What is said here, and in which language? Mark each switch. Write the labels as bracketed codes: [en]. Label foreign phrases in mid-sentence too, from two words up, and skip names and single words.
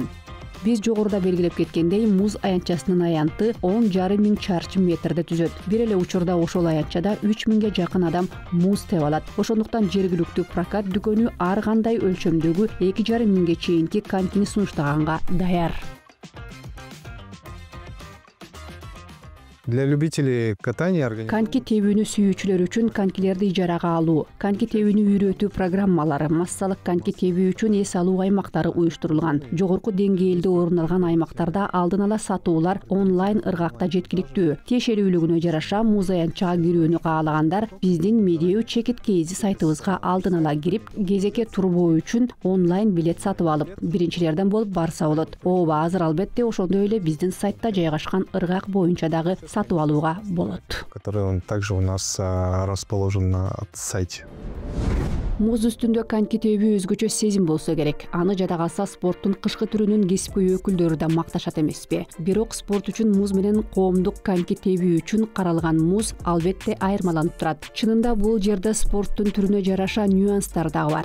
[ky] Биз жогоруда белгилеп кеткендей, муз аянтчасынын аянты 10,5 миң чарчы метрди түзөт. Бир эле учурда ошол аянтчада 3000ге жакын адам муз тебе алат. Ошондуктан жергиликтүү прокат дүкөнү ар кандай өлчөмдөгү 2,5 миңге чейинки конькини сунуштаганга даяр. [ru] Для любителей катания [ky] Коньки тебүүнү сүйүүчүлөр үчүн конькилерди ижарага алуу, коньки тебүүнү үйрөтүү программалары, массалык коньки тебүү үчүн эс алуу аймактары уюштурулган. Жогорку деңгээлде орун алган аймактарда алдын ала сатуулар онлайн ыргакта жеткиликтүү. Тиешелүүлүгүнө жараша муз аянтчага кирүүнү каалагандар биздин Медеу чекит кейзи сайтыбызга алдын ала кирип, кезекке турбоо үчүн онлайн билет сатып алып, биринчилерден болуп барса болот. Ооба, азыр албетте ошондой эле биздин сайтта жайгашкан ыргак боюнча дагы сатып алууга болот. [ru] который он также у нас расположен на сайте. [ky] Муз үстүндө коньки тебүү өзгөчө сезим болсо керек. Аны жада калса спорттун кышкы түрүнүн кесипкөй өкүлдөрү да макташат эмеспи. Бирок спорт үчүн муз менен коомдук коньки тебүү үчүн каралган муз албетте айырмаланып турат. Чынында бул жерде спорттун түрүнө жараша нюанстар дагы бар.